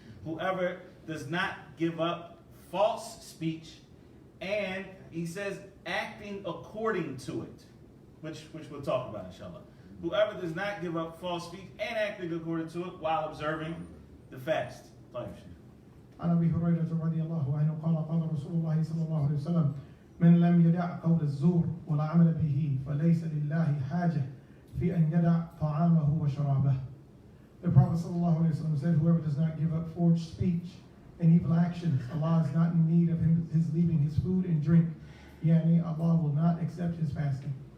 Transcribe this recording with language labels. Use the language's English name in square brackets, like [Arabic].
[English] Whoever does not give up false speech, and he says acting according to it, which we'll talk about inshallah. Whoever does not give up false speech and acting according to it while observing the fast. [Arabic] عن أبي هريرة رضي الله عنه قال قال رسول الله صلى الله عليه وسلم من لم يدع قول الزور ولا عمل به فليس لله حاجة في أن يدع طعامه وشرابه. [English] The Prophet [Arabic] صلى الله عليه وسلم [English] said, whoever does not give up forged speech and evil actions, Allah is not in need of his leaving his food and drink. Yani Allah will not accept his fasting.